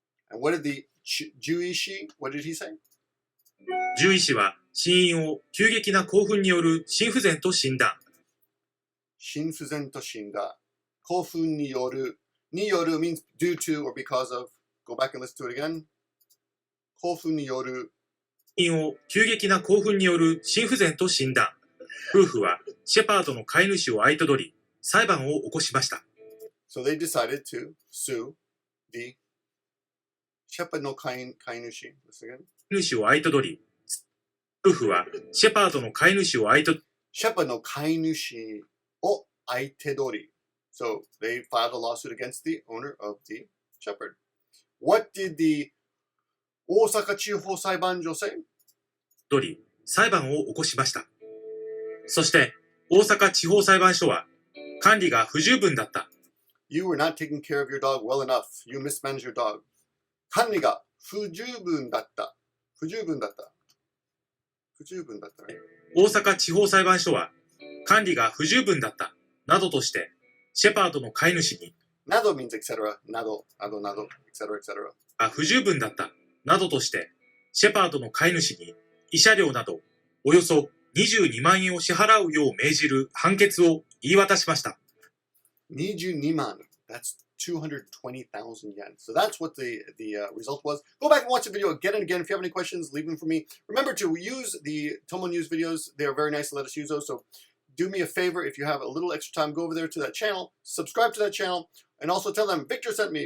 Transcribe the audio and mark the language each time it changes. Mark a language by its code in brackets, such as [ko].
[en] And what did the Jewish Shi, what did he say? [ja] 獣医師は死因を急激な興奮による心不全と診断。心不全と診断。興奮による [en] means due to or because of. Go back and listen to it again. [ja] 興奮による死因を急激な興奮による心不全と診断。夫婦はシェパードの飼い主を相手取り、裁判を起こしました。 [en] So they decided to sue the Shepard [ja] の飼い主。主を相手取り、夫婦はシェパードの飼い主を相手取り、シェパードの飼い主を相手取り。 [en] So they filed a lawsuit against the owner of the shepherd. What did the [ja] 大阪地方裁判所 [en] say? [ja] 取り、裁判を起こしました。そして、大阪地方裁判所は、管理が不十分だった。 [en] You were not taking care of your dog well enough. You mismanaged your dog. [ja] 管理が不十分だった。不十分だった。ね。大阪地方裁判所は、管理が不十分だった。などとして、シェパードの飼い主に、 [en] Nado means etc. Nado, etc., etc. [ja] 不十分だった、などとして、シェパードの飼い主に慰謝料などおよそ22万円を支払うよう命じる判決を言い渡しました。 [en] 22万.That's 220,000 yen. So that's what the result was. Go back and watch the video again and again. If you have any questions, leave them for me. Remember to use the Tomo News videos. They are very nice to let us use those. So do me a favor. If you have a little extra time, go over there to that channel, subscribe to that channel, and also tell them Victor sent me.